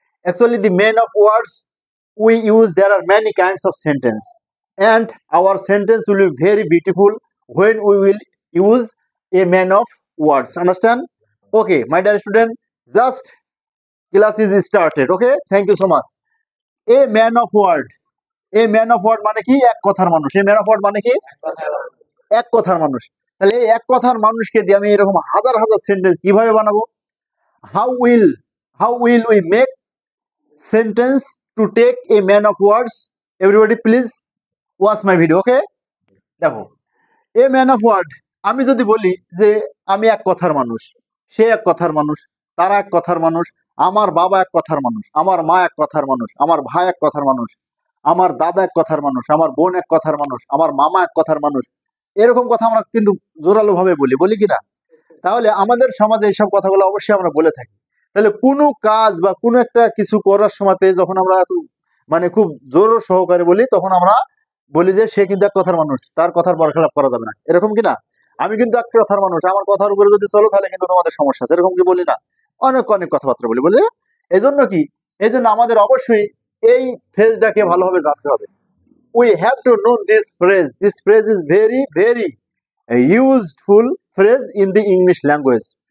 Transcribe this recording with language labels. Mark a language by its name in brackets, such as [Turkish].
[English] Actually the man of words we use, there are many kinds of sentence and our sentence will be very beautiful when we will use a man of words. Understand? Okay, my dear student, just class is started. Okay, thank you so much. [Bangla] A man of word, a man of word মানে কি এক কথার মানুষ. [English] A man of word [Bangla] মানে কি এক কথার মানুষ. তাহলে এই এক কথার মানুষকে দিয়ে আমি এরকম হাজার হাজার সেন্টেন্স কিভাবে বানাবো? [English] how will how will we make sentence to take a man of words? Everybody please watch my video. [Bangla] Okay, দেখো [English] a man of word [Bangla] আমি যদি বলি যে আমি এক কথার মানুষ, সে এক কথার মানুষ, তারা এক কথার মানুষ, আমার বাবা এক কথার মানুষ, আমার মা এক কথার মানুষ, আমার ভাই এক কথার মানুষ, আমার দাদা এক কথার মানুষ, আমার বোন এক কথার মানুষ, আমার মামা এক কথার মানুষ, এরকম কথা আমরা কিন্তু জোরালো ভাবে বলি কিনা? তাহলে আমাদের সমাজে এইসব কথাগুলো অবশ্যই আমরা বলে থাকি। তাহলে কোনো কাজ বা কোনো একটা কিছু করার সময়তে যখন আমরা মানে খুব জোর সহকারে বলি তখন আমরা বলি যে সে কিন্তু এক কথার মানুষ, তার কথার বরখেলাপ করা যাবে না, এরকম কিনা? আমি কিন্তু এক কথার মানুষ, আমার কথার উপরে যদি চলো তাহলে কিন্তু তোমাদের সমস্যা আছে, এরকম কি বলি না? অনেক অনেক কথাবার্তা বলি এই জন্য কি, এই জন্য আমাদের অবশ্যই এই ফ্রেজটাকে ভালোভাবে জানতে হবে। [English] we have to know this phrase is very very useful phrase in the English language.